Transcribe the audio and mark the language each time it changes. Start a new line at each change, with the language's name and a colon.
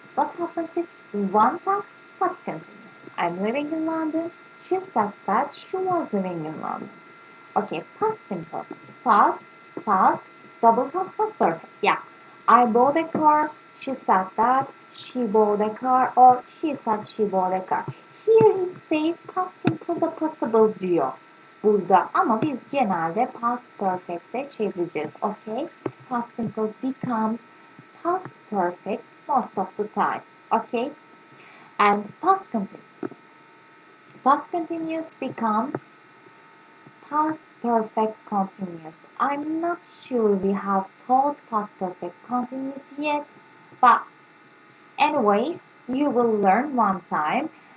English: What happens if one past continuous? I'm living in London. She said that she was living in London. Okay, past simple. Past, past, double past perfect. Yeah. I bought a car. She said that she bought a car, or she said she bought a car. Here it says
Turkish: past simple da possible diyor burada, ama biz genelde past perfect'e çevireceğiz.
English: Okay? Past simple becomes past perfect most of the time. Okay? And past continuous. Past continuous becomes past perfect continuous. I'm not sure we have taught past perfect continuous yet, but anyways, you will learn one time.